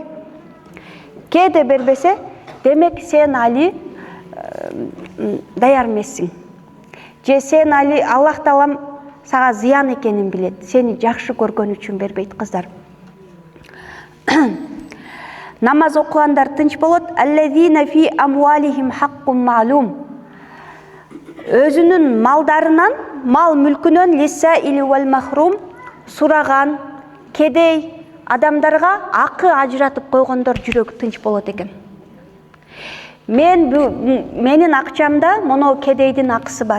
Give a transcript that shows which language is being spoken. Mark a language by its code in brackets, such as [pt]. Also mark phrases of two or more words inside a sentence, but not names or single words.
[ky] Кээде бербесе, демек сен али даяр эмессиң. Же сен али Аллах Таалам сага зыян экенин билет. Сени жакшы көргөн үчүн бербейт кыздар. Намаз окугандар тынч болот. [ar] الذين في أموالهم حق معلوم. [ky] Өзүнүн малдарынан, мал мүлкүнөн [ar] للسائل والمحروم [ky] сураган, кедей адамдарга акы ажыратып койгондор жүрөгү тынч болот экен. Менин акчамда моно кедейдин акысы бар.